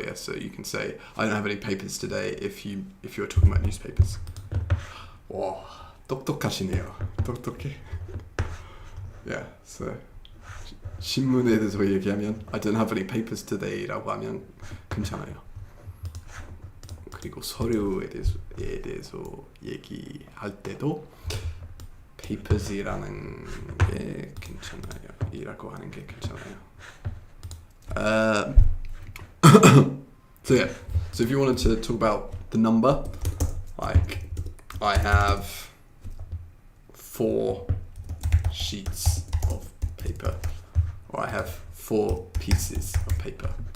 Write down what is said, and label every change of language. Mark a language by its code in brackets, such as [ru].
[en] Yeah, so you can say I don't have any papers today if you're talking about newspapers. [ko] 와, 똑똑하시네요. 똑똑해. Yeah, so 신문에 대해서 얘기하면 [en] I don't have any papers today [ko] 라고 하면 괜찮아요. 그리고 서류에 대해서 얘기할 때도 papers이라는 게 괜찮아요. 이라고 하는 게 괜찮아요. [en] So yeah, So if you wanted to talk about the number, like I have 4 sheets of paper, or I have 4 pieces of paper.